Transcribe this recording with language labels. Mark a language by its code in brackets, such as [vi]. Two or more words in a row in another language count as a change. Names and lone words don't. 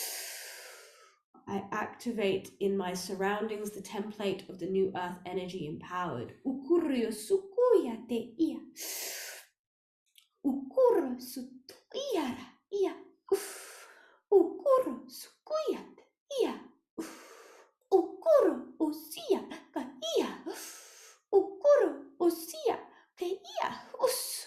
[en] I activate in my surroundings the template of the new earth energy empowered. Ukuryo sukuya te ia. Ukuro sutuyara ia. Ukuro sukuyat ia. Ukuro osia ka ia. Ukuro osia ka ia. Us.